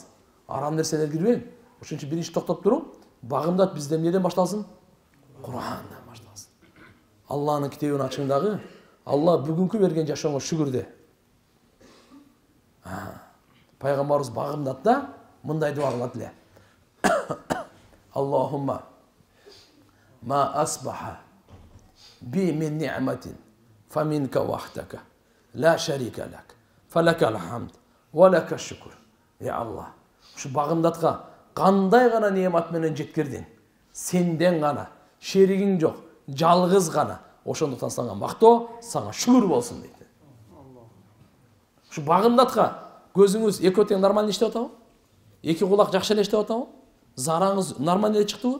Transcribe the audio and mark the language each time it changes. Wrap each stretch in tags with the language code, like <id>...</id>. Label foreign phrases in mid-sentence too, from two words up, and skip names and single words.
<ky>Арам нерселерге кирбең. Ошон үчүн биринчи токтоп туруп, багымдат бизде эмнеден башталсын? Курандан башталсын. Алланын китебин ачыңдагы, Алла бүгүнкү берген жашооңо шүгүр де. Пайгамбарыбыз багымдатта мындай дуа кылат эле.</ky> <ar>اللهم ما أصبح بي من نعمة فمنك وحدك لا شريك لك فلك الحمد ولك شكر.</ar> <ky>Аллах, ушу багымдатка кандай гана неамат менен жеткирдиң. Сенден гана, шеригиң жок, жалгыз гана. Ошондуктан сага мактоо, сага шүгүр болсун дейт. Ушу багымдатка көзүңүз эки тең нормально иштеп атабы? Эки кулак жакшы эле иштеп атабы? Зараңыз нормально эле чыктыбы?</ky>